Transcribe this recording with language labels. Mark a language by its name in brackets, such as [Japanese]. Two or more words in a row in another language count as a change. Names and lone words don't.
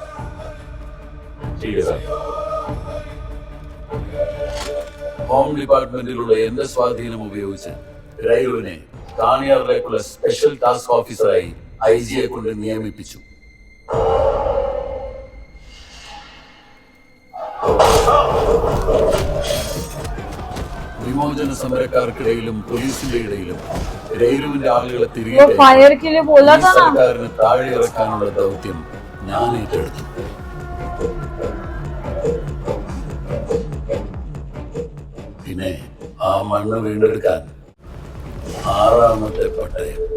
[English] home departmentലുള്ള [Malayalam] എന്റെ സ്വാധീനം ഉപയോഗിച്ച് രൈലുവിനെ കാണിയാറിലേക്കുള്ള [English] special task officerആയി [Malayalam] IG-യെ കൊണ്ട് നിയമിപ്പിച്ചു. വിമോചന സമരക്കാർക്കിടയിലും പോലീസിന്റെ ഇടയിലും രൈലുവിന്റെ ആളുകളെ [Hindi] वो [Malayalam] തിരികെ [Hindi] फायर के लिए बोला था ना [Malayalam] സർക്കാരിന് താഴെ ഇറക്കാനുള്ള ദൗത്യം ഞാൻ ഏറ്റെടുത്തു. പിന്നെ ആ മണ്ണ് വീണ്ടെടുക്കാൻ 6ാമത്തെ പട്ടയം.